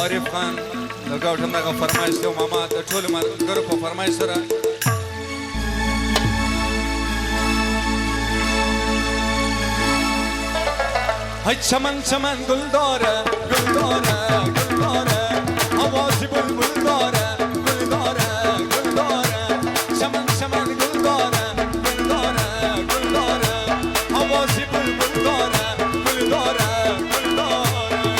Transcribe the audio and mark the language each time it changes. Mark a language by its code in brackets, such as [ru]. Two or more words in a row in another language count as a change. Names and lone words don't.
[ps] خان د ګوټم دغه فرمایش دی ماما د ټولو ملګرو په فرمایش سره [fa] های چمن چمن گل داره گل داره گل داره آوازی بلبل داره گل داره گل داره چمن چمن گل داره گل داره گل داره آوازی بلبل داره گل داره گل داره